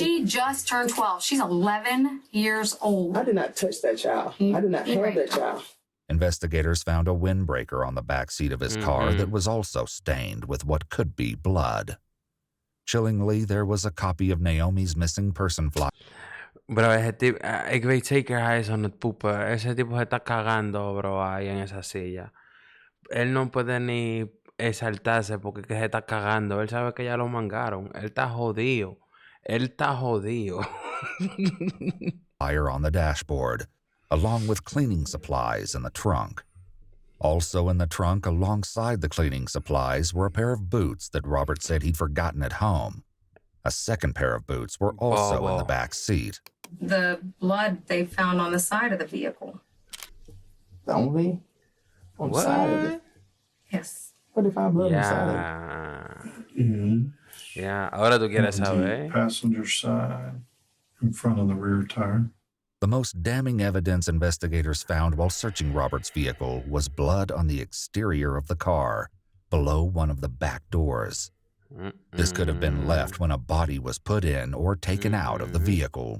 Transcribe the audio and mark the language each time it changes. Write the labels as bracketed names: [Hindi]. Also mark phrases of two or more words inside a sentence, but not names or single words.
[English] She just turned 12. She's 11 years old. I did not touch that child. I did not have that child. Investigators found a windbreaker on the back seat of his car that was also stained with what could be blood. Chillingly, there was a copy of Naomi's missing person flyer. Bro, [Spanish] ese tipo, [Dutch] ik weet zeker hij is aan het poepen. [Spanish] Ese tipo se está cagando, bro, ahí en esa silla. Él no puede ni exaltarse porque que se está cagando. Él sabe que ya lo mangaron. Él está jodido. [English] Fire on the dashboard, along with cleaning supplies in the trunk. Also in the trunk, alongside the cleaning supplies, were a pair of boots that Robert said he'd forgotten at home. A second pair of boots were also in the back seat. The blood they found on the side of the vehicle. Only on the side of it? Yes. What if I blood inside Mm-hmm. Yeah, [Spanish] ahora tú quieres saber. [English] Passenger side, in front of the rear tire. The most damning evidence investigators found while searching Robert's vehicle was blood on the exterior of the car, below one of the back doors. This could have been left when a body was put in or taken out of the vehicle.